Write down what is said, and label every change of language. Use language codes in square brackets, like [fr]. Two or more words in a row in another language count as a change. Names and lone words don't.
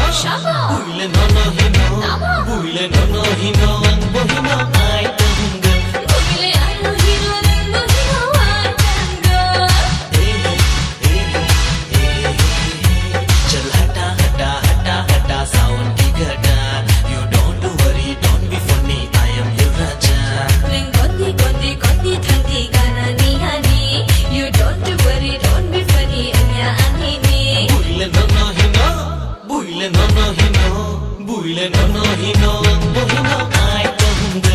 [trp] Shabo Buile nono hino Namo Buile nono hino Angbo hino ai tanga Buile ano hino Angbo hino ai tanga [hi] Chal hata hata hata hata sound ki ghata [en] You don't worry don't be funny I am your raja [trp] Ring gondi gondi gondi thandi gana ni hani [en] You don't worry don't be funny [trp] anya anini Buile nono hino Buile nono hino Buile nono hino Angbo hino ai tanga